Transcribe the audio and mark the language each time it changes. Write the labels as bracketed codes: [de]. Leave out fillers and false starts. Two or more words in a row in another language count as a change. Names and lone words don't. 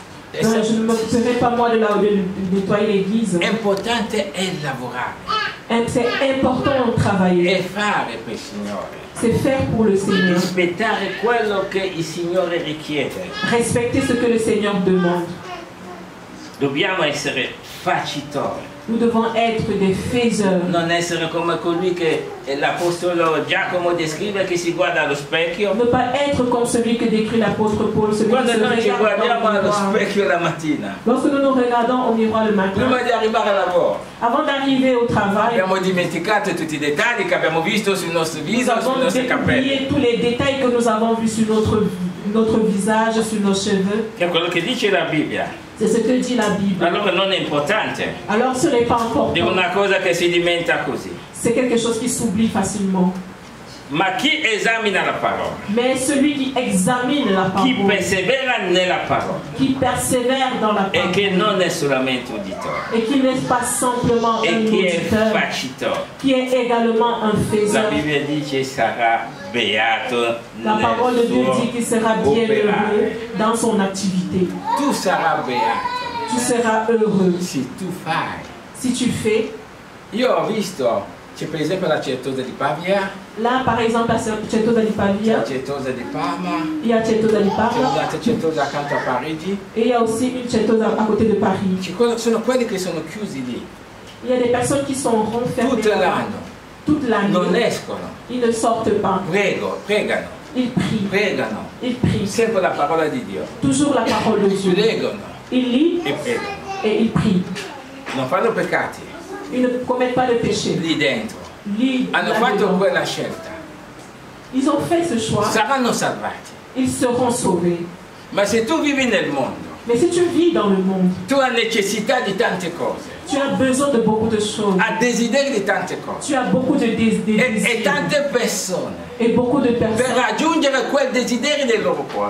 [fr] Je ne m'occuperai pas moi de nettoyer l'église. [it] L'importante è lavorare [fr] C'est important de travailler. [it] e fare per il Signore. [fr] C'est faire pour le Seigneur. [it] Rispettare quello che il Signore richiede. [fr] Respecter ce que le Seigneur demande. [it] Dobbiamo essere facitori, [fr] Nous devons être des faiseurs. [it] non essere come colui che l'Apostolo Giacomo descrive che si guarda allo specchio. [fr] Ne pas être comme celui que décrit l'apôtre Paul, celui [it] Quando [fr] qui se [it] noi ci [fr] regarde [it] guardiamo [fr] dans le [it] allo [fr] miroir. [it] specchio la mattina, [fr] Lorsque nous nous regardons au miroir le matin, [it] prima di arrivare al lavoro, [fr] avant d'arriver au travail, [it] abbiamo dimenticato tutti i dettagli che abbiamo visto sul nostro [fr] nous [it] viso, sui [fr] avons [it] nostri capelli. [fr] oublié tous les détails que nous avons vus sur notre visage, sur nos cheveux. [it] È quello che dice la Bibbia. [fr] C'est ce que dit la Bible. [it] Allora non è importante, [fr] Alors ce n'est pas [it] è [fr] important. [it] una cosa che si diventa così. [fr] C'est quelque chose qui s'oublie facilement. [it] Ma chi esamina la parola, [fr] Mais celui qui examine la [it] chi [fr] parole, [it] persevera nella parola [fr] qui persévère dans la [it] e che [fr] parole, [it] non è solamente uditore, [fr] et qui n'est pas simplement [it] e [fr] un [it] chi è [fr] auditeur, [it] facitore. [fr] qui est également un [it] La [fr] faiseur. [it] Bibbia dice sarà beato [fr] La parole de [it] nel [fr] Dieu [it] suo [fr] dit qu'il sera bien heureux [it] operare. [fr] dans son activité. [it] Tu sarai beato [fr] Tu seras heureux [it] se tu fai. [fr] si tu fais. [it] Io ho visto, c'è per esempio la Certosa di Pavia, [fr] Là, par exemple, à Certosa di Pavia, [it] la Certosa di Parma, [fr] il y a Certosa di [it] c'è Parma un'altra Certosa accanto a Parigi. [fr] et il y a aussi une Certosa à côté de Paris. [it] Sono quelli che sono chiusi lì [fr] Il y a des personnes qui sont renfermées [it] tutto [fr] là-bas [it] l'anno, [fr] toute [it] non [fr] l'année. [it] escono, [fr] Ils ne sortent pas. [it] pregano, [fr] Ils prient. [it] pregano, [fr] Ils prient. [it] sempre la parola di Dio, [fr] Toujours la parole de Dieu. [it] leggono [fr] Ils lisent [it] e pregano, [fr] et ils prient. [it] non fanno peccati [fr] Ils ne commettent pas de péché. [it] lì dentro, [fr] Lisent [it] hanno [fr] là-dedans. [it] fatto quella scelta, [fr] Ils ont fait ce choix. [it] saranno salvati. [fr] Ils seront sauvés. [it] Ma se tu vivi nel mondo, [fr] Mais si tu vis dans le monde, [it] tu hai necessità di tante cose, [fr] tu as besoin de beaucoup de choses. [it] hai desideri di tante cose [fr] Tu as beaucoup de [it] e [fr] désirs [it] tante persone [fr] et beaucoup de [it] per [fr] personnes. [it] raggiungere quel desiderio del loro cuore